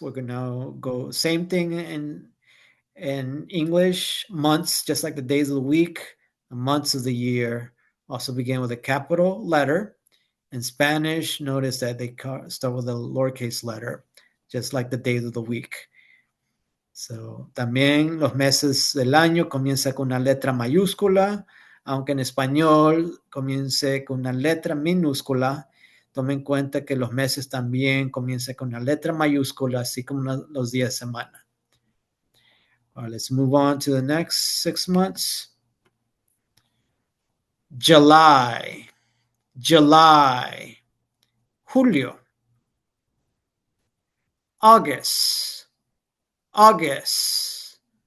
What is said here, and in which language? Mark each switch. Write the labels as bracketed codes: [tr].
[en] We're going to go same thing in English. Months, just like the days of the week, the months of the year also begin with a capital letter. In Spanish, notice that they start with a lowercase letter, just like the days of the week. [es] So, también los meses del año comienza con una letra mayúscula, aunque en español comience con una letra minúscula. Tomen en cuenta que los meses también comienzan con una letra mayúscula, así como los días de semana. [en] All right, let's move on to the next 6 months. July, July. Julio, August, August.